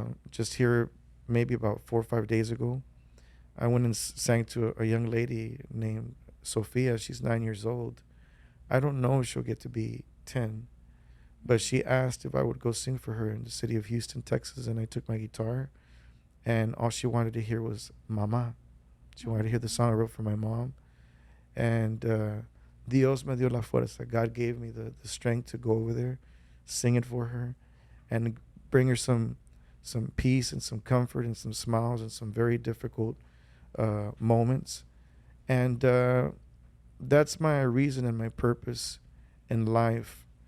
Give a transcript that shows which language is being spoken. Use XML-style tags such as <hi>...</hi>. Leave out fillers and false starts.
<en>Just here, maybe about 4 or 5 days ago, I went and sang to a young lady named Sophia. She's 9 years old. I don't know if she'll get to be 10, but she asked if I would go sing for her in the city of Houston, Texas, and I took my guitar, and all she wanted to hear was Mama. She wanted to hear the song I wrote for my mom. And</en> <es>Dios me dio la fuerza.</es> <en>God gave me the strength to go over there, sing it for her, and bring her some peace and some comfort and some smiles and some very difficult moments. And that's my reason and my purpose in life.</en>